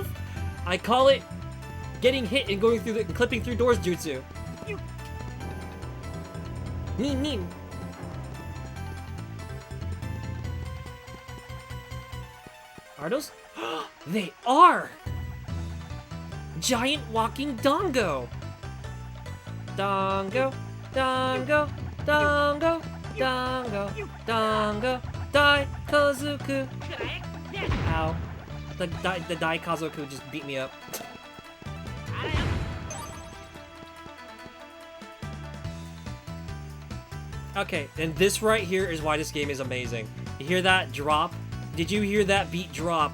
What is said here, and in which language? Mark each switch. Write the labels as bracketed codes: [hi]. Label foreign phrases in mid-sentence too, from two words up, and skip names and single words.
[en] I call it getting hit and going through clipping through doors jutsu. Meme. Are those? They are! Giant walking dongo! Dongo, dongo, dongo, dongo, dongo, Dai Kazuku! Ow. The Dai Kazuku just beat me up. Okay, and this right here is why this game is amazing. You hear that drop? Did you hear that beat drop?